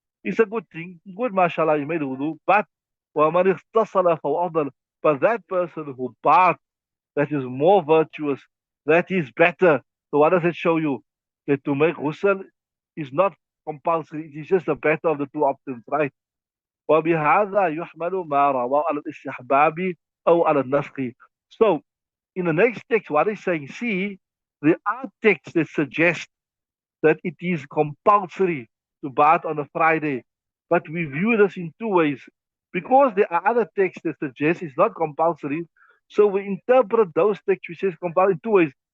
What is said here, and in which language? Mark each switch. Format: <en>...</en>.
<en>It's a good thing, good mashallah, you made wudu, but</en> <ar>ومن اغتسل فهو أفضل.</ar> <en>But that person who bathed, that is more virtuous, that is better. So what does it show you? That to make ghusl is not compulsory. It is just the better of the two options, right?</en> <ar>وبهذا يحمل ما رواه على الاستحباب أو على النسخ.</ar> <en>So in the next text, what is saying? See, there are texts that suggest that it is compulsory to bath on a Friday. But we view this in two ways. Because there are other texts that suggest it's not compulsory, so we interpret those texts which says compulsory in two ways.</en>